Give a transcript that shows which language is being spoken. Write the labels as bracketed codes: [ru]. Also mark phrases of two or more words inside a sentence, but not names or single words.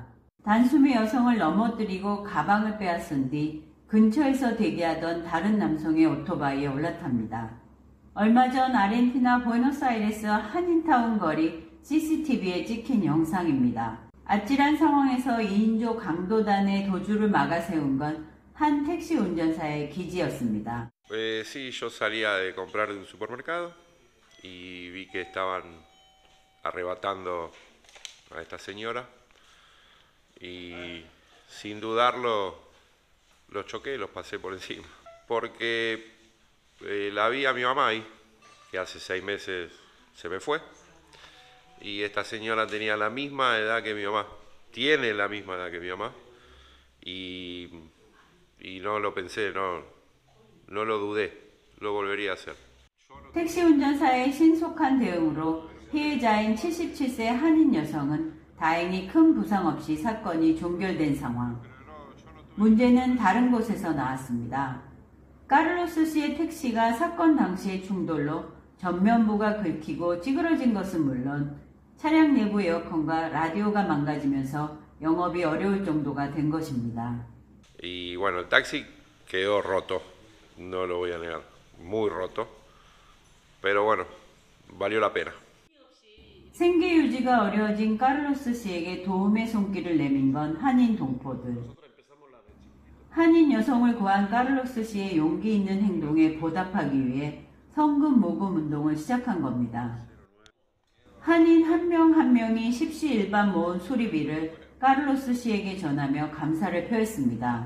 [ko] 단숨에 여성을 넘어뜨리고 가방을 빼앗은 뒤 근처에서 대기하던 다른 남성의 오토바이에 올라탑니다. 얼마 전 아르헨티나 부에노스아이레스 한인타운 거리 CCTV에 찍힌 영상입니다. 아찔한 상황에서 2인조 강도단의 도주를 막아세운 건 한 택시 운전사의 기지였습니다. [es] Sí, yo salía de comprar de un supermercado y vi que estaban arrebatando a esta señora y sin dudarlo los choqué y los pasé por encima porque la vi a mi mamá ahí que hace 6 meses se me fue y esta señora tenía la misma edad que mi mamá, tiene la misma edad que mi mamá y no lo pensé, no lo dudé, lo volvería a hacer. [ko] 택시 운전사의 신속한 대응으로 피해자인 77세 한인 여성은 다행히 큰 부상 없이 사건이 종결된 상황. 문제는 다른 곳에서 나왔습니다. 카를로스 씨의 택시가 사건 당시의 충돌로 전면부가 긁히고 찌그러진 것은 물론 차량 내부 에어컨과 라디오가 망가지면서 영업이 어려울 정도가 된 것입니다. [es] Y bueno, el taxi quedó roto, no lo voy a negar, muy roto, pero bueno, valió la pena. [ko] 생계 유지가 어려워진 카를로스 씨에게 도움의 손길을 내민 건 한인 동포들. 한인 여성을 구한 카를로스 씨의 용기 있는 행동에 보답하기 위해 성금 모금 운동을 시작한 겁니다. 한인 한 명 한 명이 십시일반 모은 수리비를 카를로스 씨에게 전하며 감사를 표했습니다.